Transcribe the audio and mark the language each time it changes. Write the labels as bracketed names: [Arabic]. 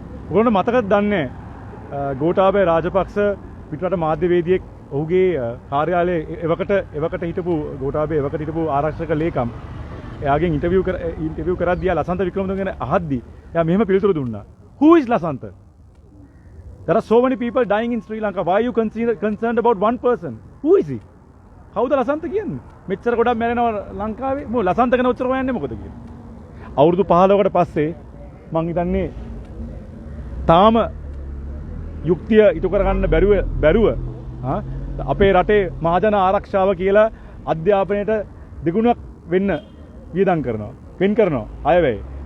[Sinhala] ඔයගොල්ලෝ මතකද දන්නේ ගෝඨාභය රාජපක්ෂ පිටරට මාධ්‍යවේදියෙක් ඔහුගේ කාර්යාලයේ එවකට හිටපු ගෝඨාභය එවකට හිටපු ආරක්ෂක ලේකම් එයාගෙන් ඉන්ටර්විව් කරද්දී ලසන්ත වික්‍රමතුංග ගැන අහද්දී එයා මෙහෙම පිළිතුරු දුන්නා. [English] Who is Lasantha? There are so many people dying in Sri Lanka. Why are you concerned about one person? Who is he? [Sinhala] කවුද ලසන්ත කියන්නේ? මෙච්චර ගොඩක් මැරෙනවා ලංකාවේ. මොකද ලසන්ත ගැන උත්තර හොයන්නේ මොකද කියන්නේ? අවුරුදු 15කට පස්සේ මං හිතන්නේ තාම යුක්තිය ඉටු කරගන්න බැරුව අපේ රටේ මහජන ආරක්ෂාව කියලා අධ්‍යාපනයට දෙගුණක් වෙන්න වියදම් කරනවා. වෙන් කරනවා. අයවැය.